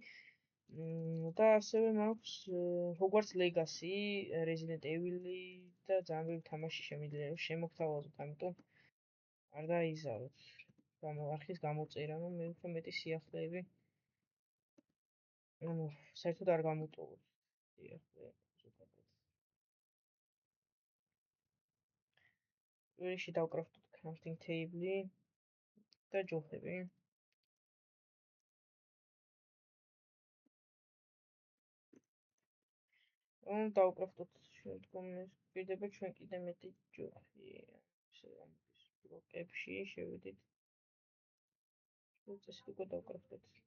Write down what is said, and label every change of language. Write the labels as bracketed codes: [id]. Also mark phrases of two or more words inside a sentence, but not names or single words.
[ka] და ასევე მაქვს [en] Hogwarts Legacy, [ka] Resident Evil-ი და ძალიან ბევრი თამაში შემიძლია რომ შემოგთავაზოთ, ამიტომ არ დაიზაროთ. არხის გამოწერა, რომ მე უფრო მეტი სიახლეები ანუ საერთოდ არ გამოტოვოთ. სიახლე ზოგადად. რიგში დავკრაფტოთ [en] crafting table- [ka] ი და ჯოხები. რომ დავკრაფტოთ შემდგომს გვიდება ჩვენ კიდე მეტი ჯოხი. ამის ბლოკებში შევედით. ეს უკვე დავკრაფტოთ.